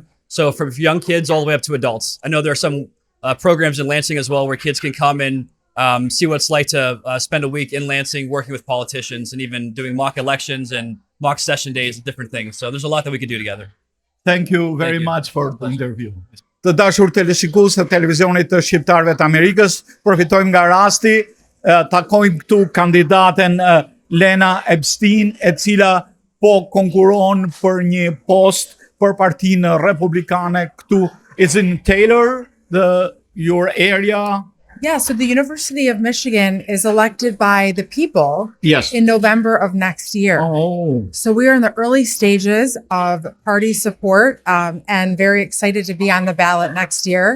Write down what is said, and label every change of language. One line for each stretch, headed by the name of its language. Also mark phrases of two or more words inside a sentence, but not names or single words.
English: So from young kids all the way up to adults. I know there are some programs in Lansing as well where kids can come and see what it's like to spend a week in Lansing working with politicians and even doing mock elections and mock session days and different things. So there's a lot that we could do together. Thank you very much for the interview.
Albanian: Të dashur teleshikues të televizionit të Shqiptarëve të Amerikës, përfitojmë nga rasti, takojmë këtu kandidaten Lena Epstein, e cila po konkuron për një post për partinë republikane këtu.
English: It's in Taylor, your area, Yeah, so the University of Michigan is elected by the people Yes. in November of next year. Oh, So we are in the early stages of party support and very excited to be on the ballot next year.